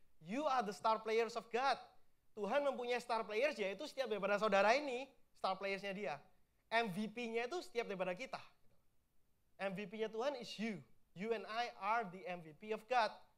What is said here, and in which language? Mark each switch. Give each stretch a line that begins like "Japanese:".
English: You are the star players of God.
Indonesian: Tuhan mempunyai star players, yaitu setiap daripada saudara ini, star playersnya dia. MVP-nya itu setiap daripada kita.
English: MVP-nya Tuhan is you. You and I are the MVP of God.